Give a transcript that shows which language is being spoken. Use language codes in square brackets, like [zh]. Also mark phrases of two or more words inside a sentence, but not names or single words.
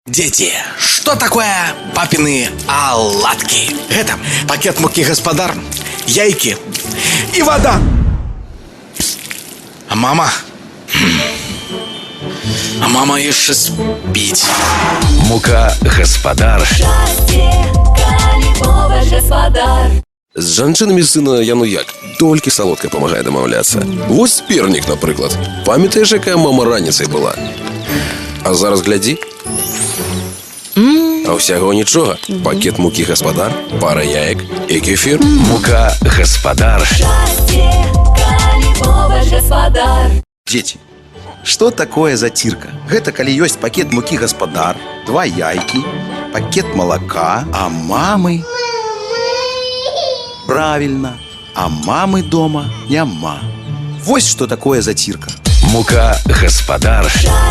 [ru] Дети, что такое папины оладки? Это пакет муки господар, яйки и вода. А мама еще спить. Мука гаспадар. [be] З жанчынамі сына яно як, толькі салодка памагае дамаўляцца. Вось пернік, напрыклад. Памятаеш, якая мама раніцай была? А зараз глядзі. А ўсяго нічога. Пакет мукі гаспадар, пара яек і кефір. Мука гаспадар. [ru] Дети, что такое затирка? [be] Гэта калі ёсць пакет мукі гаспадар, 2 яйкі, пакет малака, а мамы... Правильно, а мамы дома няма. [ru] Вось что такое затирка. Мука гаспадар.